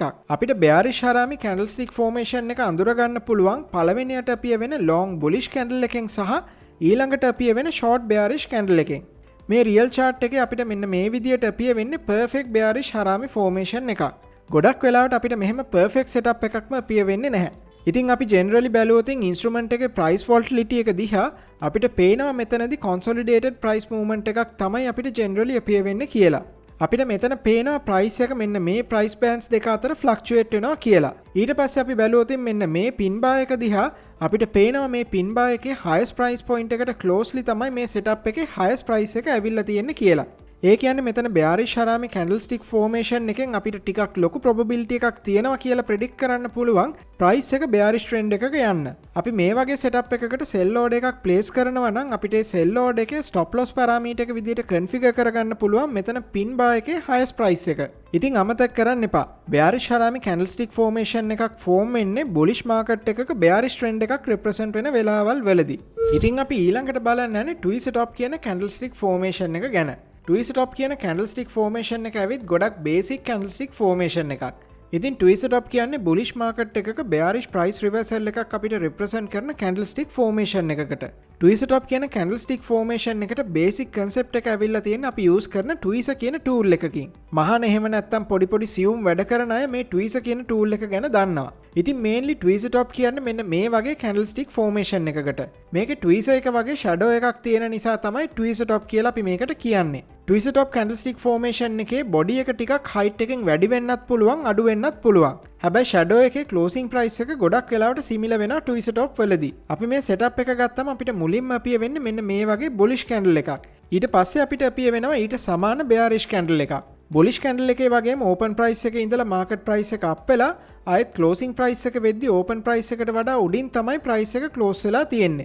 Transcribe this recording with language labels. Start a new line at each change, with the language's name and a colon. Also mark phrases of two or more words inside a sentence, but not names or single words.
Sinhala: අපිට
English: bearish harami candlestick formation
Sinhala: එක අඳුර ගන්න පුළුවන් පළවෙනියට appear වෙන
English: long bullish candle
Sinhala: එකෙන් සහ ඊළඟට appear වෙන
English: short bearish candle
Sinhala: එකෙන්. මේ රියල් chart එකේ අපිට මෙන්න මේ විදියට appear වෙන්නේ
English: perfect bearish harami formation
Sinhala: එකක්. ගොඩක් වෙලාවට අපිට මෙහෙම
English: perfect setup
Sinhala: එකක්ම appear වෙන්නේ නැහැ. ඉතින් අපි generally බැලුවොත් instrument එකේ
English: price volatility
Sinhala: එක දිහා අපිට පේනවා මෙතනදී
English: consolidated price movement
Sinhala: එකක් තමයි අපිට generally appear වෙන්නේ කියලා. අපිට මෙතන පේනවා price එක මෙන්න මේ
English: price bands
Sinhala: දෙක අතර fluctuate වෙනවා කියලා. ඊට පස්සේ අපි බැලුවොත් මෙන්න මේ
English: pin bar
Sinhala: එක දිහා අපිට පේනවා මේ
English: pin bar
Sinhala: එකේ
English: highest price point
Sinhala: එකට closely තමයි මේ setup එකේ
English: highest price
Sinhala: එක ඇවිල්ලා තියෙන්නේ කියලා. ඒ කියන්නේ මෙතන
English: bearish harami candlestick formation
Sinhala: එකෙන් අපිට ටිකක් ලොකු probability එකක් තියෙනවා කියලා predict කරන්න පුළුවන් price එක
English: bearish trend
Sinhala: එකක යන්න. අපි මේ වගේ setup එකකට
English: sell order
Sinhala: එකක් place කරනවා නම් අපිට ඒ
English: sell order
Sinhala: එකේ
English: stop loss parameter
Sinhala: එක විදිහට configure කරගන්න පුළුවන් මෙතන
English: pin bar
Sinhala: එකේ
English: highest price
Sinhala: එක. ඉතින් අමතක කරන්න එපා.
English: bearish harami candlestick formation
Sinhala: එකක් form වෙන්නේ
English: bullish market
Sinhala: එකක
English: bearish trend
Sinhala: එකක් represent වෙන වෙලාවල් වලදී. ඉතින් අපි ඊළඟට බලන්න යන්නේ
English: twist top
Sinhala: කියන
English: candlestick formation
Sinhala: එක ගැන.
English: twist top
Sinhala: කියන
English: candlestick formation
Sinhala: එක ඇවිත් ගොඩක්
English: basic candlestick formation
Sinhala: එකක්. ඉතින්
English: twist top
Sinhala: කියන්නේ
English: bullish market
Sinhala: එකක
English: bearish price reversal
Sinhala: එකක් අපිට represent කරන
English: candlestick formation
Sinhala: එකකට.
English: twist top
Sinhala: කියන
English: candlestick formation
Sinhala: එකට
English: basic concept
Sinhala: එක ඇවිල්ලා තියෙන අපි use කරන twist කියන tool එකකින්. මහාන එහෙම නැත්තම් පොඩි සියුම් වැඩ කරන අය මේ twist කියන tool එක ගැන දන්නවා. ඉතින්
English: mainly twist top
Sinhala: කියන්නේ මෙන්න මේ වගේ
English: candlestick formation
Sinhala: එකකට. මේකේ twist එක වගේ shadow එකක් තියෙන නිසා තමයි
English: twist top
Sinhala: කියලා අපි මේකට කියන්නේ.
English: twist top candlestick formation
Sinhala: එකේ body එක ටිකක් height එකෙන් වැඩි වෙන්නත් පුළුවන් අඩු වෙන්නත් පුළුවන්. හැබැයි shadow එකේ
English: closing price
Sinhala: එක ගොඩක් වෙලාවට similar වෙනවා
English: twist top
Sinhala: වලදී. අපි මේ setup එක ගත්තම අපිට මුලින්ම appear වෙන්නේ මෙන්න මේ වගේ
English: bullish candle
Sinhala: එකක්. ඊට පස්සේ අපිට appear වෙනවා ඊට සමාන
English: bearish candle
Sinhala: එකක්.
English: bullish candle
Sinhala: එකේ වගේම
English: open price
Sinhala: එකේ ඉඳලා
English: market price
Sinhala: එක up වෙලා ආයෙත්
English: closing price
Sinhala: එක වෙද්දී
English: open price
Sinhala: එකට වඩා උඩින් තමයි price එක close වෙලා තියෙන්නේ.